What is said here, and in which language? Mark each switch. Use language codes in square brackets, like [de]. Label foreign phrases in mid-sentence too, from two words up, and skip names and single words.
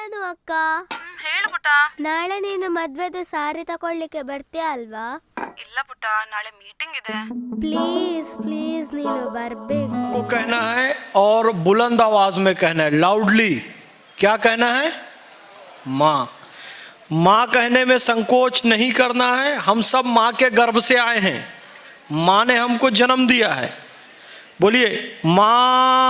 [kn] ಅಕ್ಕ ಹೇಳು ಪುಟ್ಟ. ನಾಳೆ ನೀನು ಮದ್ವೆದ ಸಾರಿ ತಗೊಳ್ಳಿಕ್ಕೆ ಬರ್ತೀಯ ಅಲ್ವಾ? ಇಲ್ಲ ಪುಟ್ಟ, ನಾಳೆ ಮೀಟಿಂಗ್ ಇದೆ. [en] please please [kn] ನೀನು ಬರ್ಬೇಕು. [hi] को कहना है और बुलंद आवाज में कहना है, लाउडली. क्या कहना है? माँ. माँ कहने में संकोच नहीं करना है. हम सब माँ के गर्भ से आए हैं. माँ ने हमको जन्म दिया है. बोलिए माँ.